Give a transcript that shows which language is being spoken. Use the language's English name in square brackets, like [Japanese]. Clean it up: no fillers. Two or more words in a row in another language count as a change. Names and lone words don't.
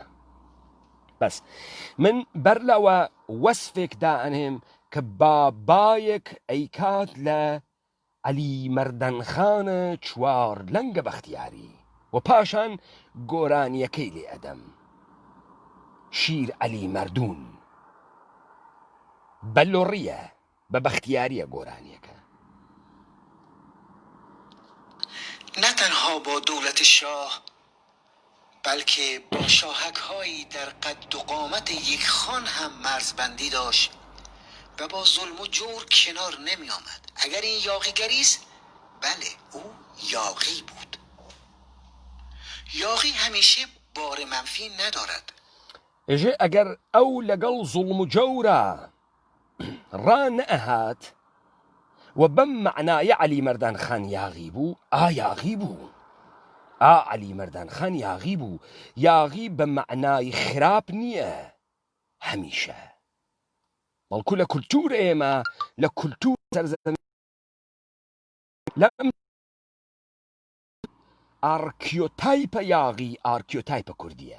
[Central Kurdish] بەس من بەر لەوە وەسفێکدا ئەنێم کە بابایەک ئەیکات لە عەلی مەردانخانە چوار لەنگە بەختیاری و پاشان گۆرانیەکەی لێ ئەدەم. شیر عەلی مەردوون بەلۆڕیە، بە بەختیاریە گۆرانیەکە. [Persian] نه تنها با دولت شاه بلکه با شاهک هایی در قد و قامت یک خان هم مرزبندی داشت و با ظلم و جور کنار نمی آمد. اگر این یاغیگری است، بله او یاغی بود. یاغی همیشه بار منفی ندارد. [Central Kurdish] ئەگەر ئەو لەگەڵ زوڵم و جەورە ڕان نەئەهات و بەم معنایە عەلی مەردانخان یاغی بوو، یاغی بوو، عەلی مەردانخان یاغی بوو. یاغی بە معنای خراپ نییە هەمیشە، بەڵکو لە کولتور ئێمە، لە کولتور سەرزەمین لەم ئارکیۆتایپە یاغی ئارکیۆتایپە کوردیە.